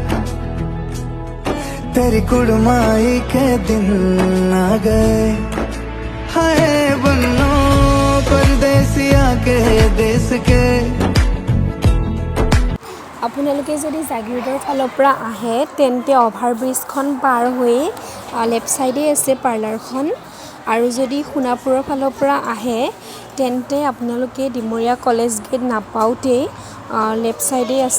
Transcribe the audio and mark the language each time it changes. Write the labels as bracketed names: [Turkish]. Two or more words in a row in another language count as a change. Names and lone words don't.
[Hindi] तेरी कुड़माई के दिन आ गए हाय बन्नो परदेसिया के देश के। [Assamese] আপোনালোকে যদি জাগিৰোডৰ ফালৰ পৰা আহে তেন্তে অভাৰব্ৰিজখন পাৰ হৈ [English] left sideে [Assamese] আছে পাৰ্লাৰখন আৰু যদি সোণাপুৰৰ ফালৰ পৰা আহে তেন্তে আপোনালোকে ডিমৰীয়া কলেজ গেট নাপাওঁতে [English] left sideে [Assamese] আছে।